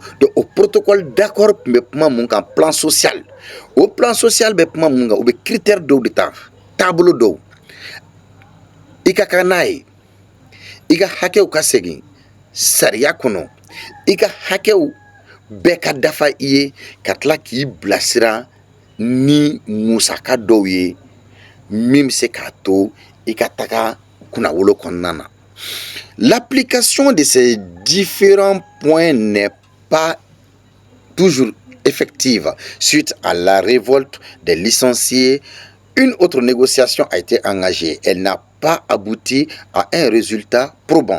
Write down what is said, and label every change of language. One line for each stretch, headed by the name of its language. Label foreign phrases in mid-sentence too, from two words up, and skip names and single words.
French: Donc au protocole d'accord
Bambara: be kuma mun kan
French: plan social. Au plan social
Bambara: be kuma mun kan o be critère do de ta tableau do. Ika kanai ika hakɛw ka segin sariya kɔnɔ ika hakɛw bɛɛ ka dafa I ye ka tila k'i bilasira ni musaka dɔw ye min se k'a to I ka taga kunnawolo kɔnɔna na.
French: L'application de ces différents points n'est pas toujours effective. Suite à la révolte des licenciés, une autre négociation a été engagée. Elle n'a pas abouti à un résultat probant.